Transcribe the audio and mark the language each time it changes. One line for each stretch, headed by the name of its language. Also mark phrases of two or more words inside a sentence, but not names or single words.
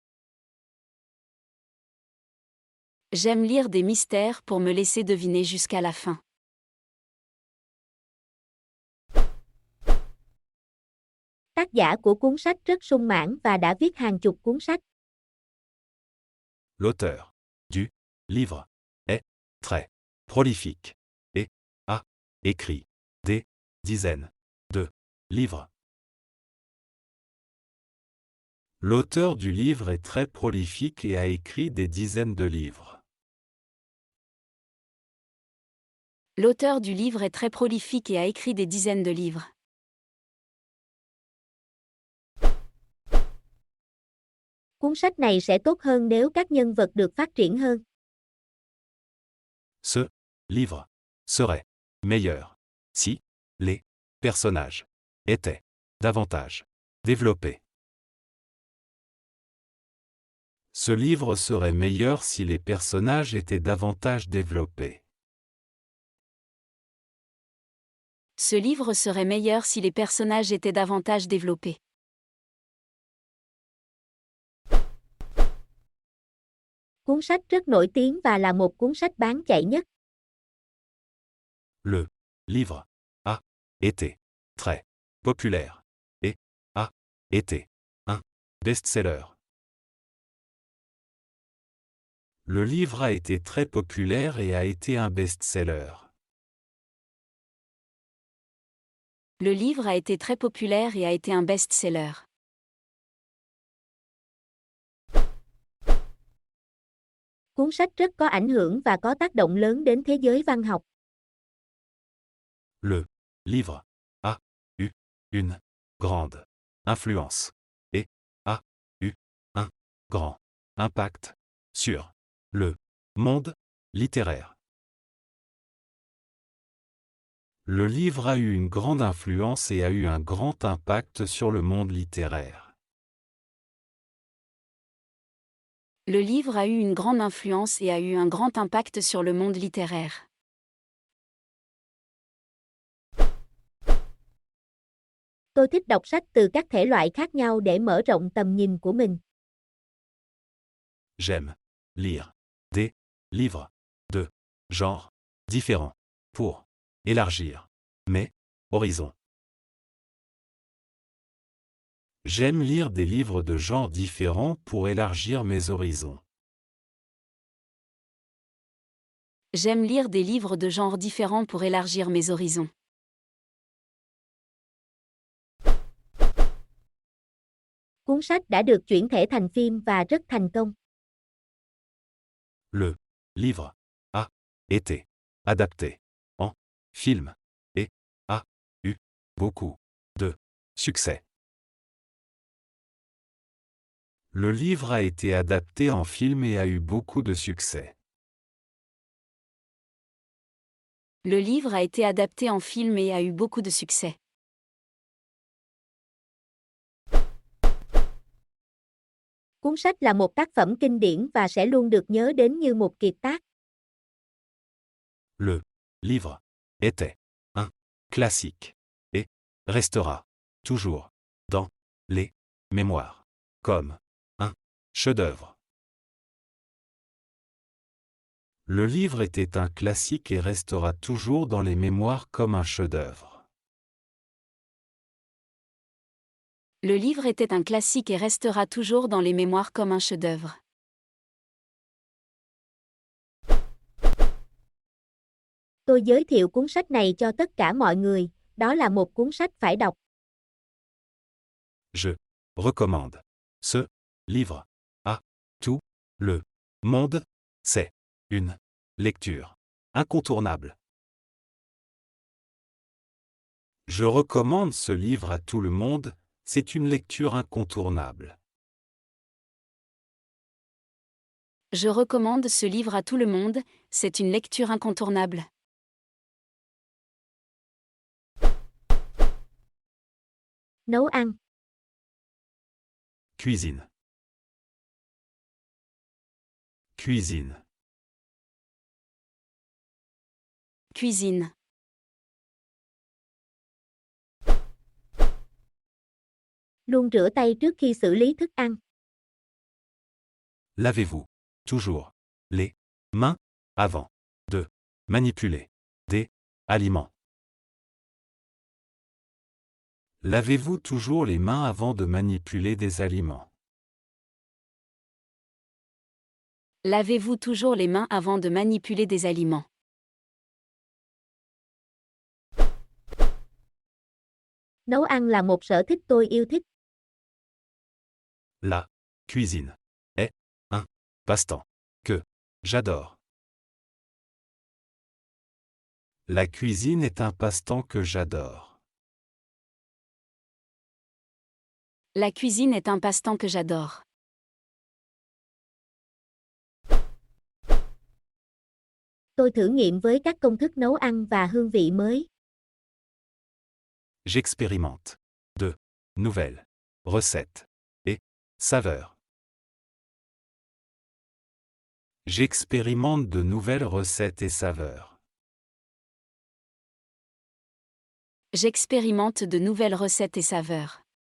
French: J'aime lire des mystères pour me laisser deviner jusqu'à la fin.
Vietnamese: Tác giả của cuốn sách rất sung mãn và đã viết hàng chục cuốn sách.
French: L'auteur du livre est très prolifique et a écrit des dizaines de livres. L'auteur du livre est très prolifique et a écrit des dizaines de livres. L'auteur du livre est très prolifique et a écrit des dizaines de livres.
Vietnamese: Cuốn sách này sẽ tốt hơn nếu các nhân vật được phát triển hơn.
French: Ce livre serait meilleur si les personnages étaient davantage développés. Ce livre serait meilleur si les personnages étaient davantage développés. Ce livre serait meilleur si les personnages étaient davantage développés.
Vietnamese: Cuốn sách rất nổi tiếng và là một cuốn sách bán chạy nhất.
French: Le livre a été très populaire et a été un best-seller. Le livre a été très populaire et a été un best-seller. Le livre a été très populaire et a été un best-seller.
Vietnamese: Cuốn sách rất có ảnh hưởng và có tác động lớn đến thế giới văn học.
French: Le livre a eu une grande influence et a eu un grand impact sur le monde littéraire. Le livre a eu une grande influence et a eu un grand impact sur le monde littéraire. Le livre a eu une grande influence et a eu un grand impact sur le monde littéraire.
Vietnamese: Tôi thích đọc sách từ các thể loại khác nhau để mở rộng tầm nhìn của mình.
French: J'aime lire des livres de genres différents pour élargir mes horizons. J'aime lire des livres de genres différents pour élargir mes horizons. J'aime lire des livres de genres différents pour élargir mes horizons.
Vietnamese: Cuốn sách đã được chuyển thể thành phim và rất thành công.
French: Le livre a été adapté en film et a eu beaucoup de succès. Le livre a été adapté en film et a eu beaucoup de succès. Le livre a été adapté en film et a eu beaucoup de succès.
Vietnamese: Cuốn sách là một tác phẩm kinh điển và sẽ luôn được nhớ đến như một kiệt tác.
French: Le livre était un classique et restera toujours dans les mémoires comme un chef-d'œuvre. Le livre était un classique et restera toujours dans les mémoires comme un chef-d'œuvre. Le livre était un classique et restera toujours dans les mémoires comme un chef-d'œuvre.
Vietnamese: Tôi giới thiệu cuốn sách này cho tất cả mọi người, đó là một cuốn sách phải đọc.
French: Je recommande ce livre à tout le monde. C'est une lecture incontournable. Je recommande ce livre à tout le monde. C'est une lecture incontournable. Je recommande ce livre à tout le monde, c'est une lecture incontournable.
Vietnamese: Nấu ăn.
French: Cuisine. Cuisine. Cuisine.
Vietnamese: Luôn rửa tay trước khi xử lý thức ăn.
French: Lavez-vous toujours les mains avant de manipuler des aliments. Lavez-vous toujours les mains avant de manipuler des aliments. Lavez-vous toujours les mains avant de manipuler des aliments.
Vietnamese: Nấu ăn là một sở thích tôi yêu thích.
French: La cuisine est un passe-temps que j'adore. La cuisine est un passe-temps que j'adore. La cuisine est un passe-temps que j'adore.
Vietnamese: Tôi thử nghiệm với các công thức nấu ăn và hương vị mới.
French: J'expérimente de nouvelles recettes et saveurs. J'expérimente de nouvelles recettes et saveurs. J'expérimente de nouvelles recettes et saveurs.